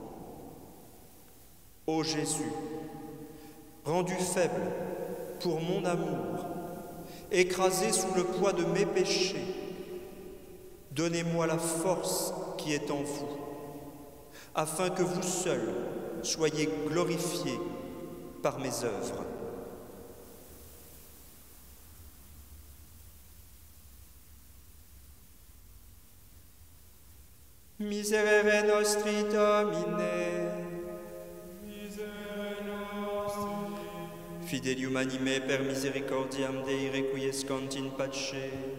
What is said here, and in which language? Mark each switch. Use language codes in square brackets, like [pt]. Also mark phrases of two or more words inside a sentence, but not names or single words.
[fr] Ô Jésus, rendu faible pour mon amour, écrasé sous le poids de mes péchés, donnez-moi la force qui est en vous, afin que vous seul soyez glorifiés par mes œuvres. [la] Miserere nostri Domine, Miserere nostri, Fidelium anime per misericordiam Dei requiescant in pace.